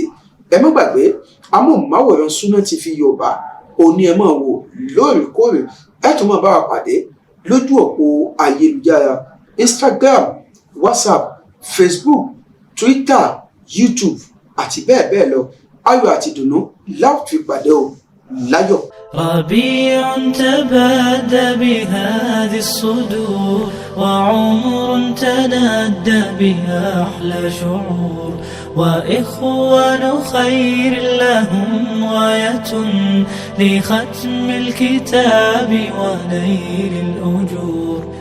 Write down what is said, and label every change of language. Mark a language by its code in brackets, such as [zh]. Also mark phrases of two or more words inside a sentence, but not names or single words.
[yo] Ẹ má gbàgbé amóhùnmáwòrán Sunna TV Yorùbá òní ẹ máa wò lóòrèkóòrè. Ẹ tún máa bá wa pàdé lójú òpó ayélujára Instagram, WhatsApp, Facebook, Twitter, YouTube àti bẹ́ẹ̀ bẹ́ẹ̀ lọ. Ayọ̀ àti ìdùnnú láti fi pàdé o láyọ̀. [ar] ربيع تبادى بهذه الصدور وعمر تنادى بها أحلى شعور وإخوان خير لهم غاية لختم الكتاب ونيل الأجور